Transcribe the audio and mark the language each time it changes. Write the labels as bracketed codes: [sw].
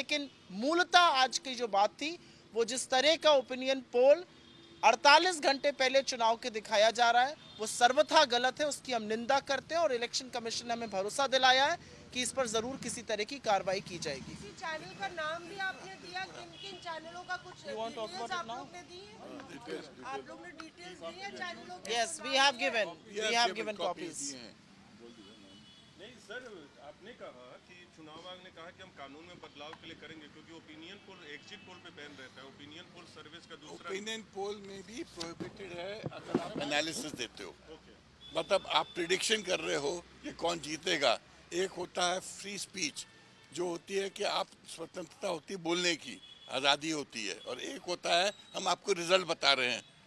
[hi] लेकिन मूलतः आज की जो बात थी, वो जिस तरह का ओपिनियन पोल 48 घंटे पहले चुनाव के दिखाया जा रहा है, वो सर्वथा गलत है, उसकी हम निंदा करते हैं और इलेक्शन कमीशन ने हमें भरोसा दिलाया है कि इस पर जरूर किसी तरह की कार्रवाई की जाएगी। किसी चैनल का नाम भी आपने दिया, किन-किन चैनलों का कुछ डिटेल्स आप लोग ने दी है? आप लोग ने डिटेल्स दी है चैनलों के? [en] Yes, we have given copies. [hi] नहीं सर, आपने कहा कि चुनाव आयोग ने कहा कि हम कानून में बदलाव के लिए करेंगे क्योंकि ओपिनियन पोल एग्जिट पोल पे बैन रहता है, ओपिनियन पोल सर्विस का दूसरा ओपिनियन पोल में भी प्रोहिबिटेड है अगर आप एनालिसिस देते हो। मतलब आप प्रिडिक्शन कर रहे हो कि कौन जीतेगा। एक होता है फ्री स्पीच जो होती है कि आप स्वतंत्रता होती है बोलने की, आज़ादी होती है, और एक होता है हम आपको रिजल्ट बता रहे हैं।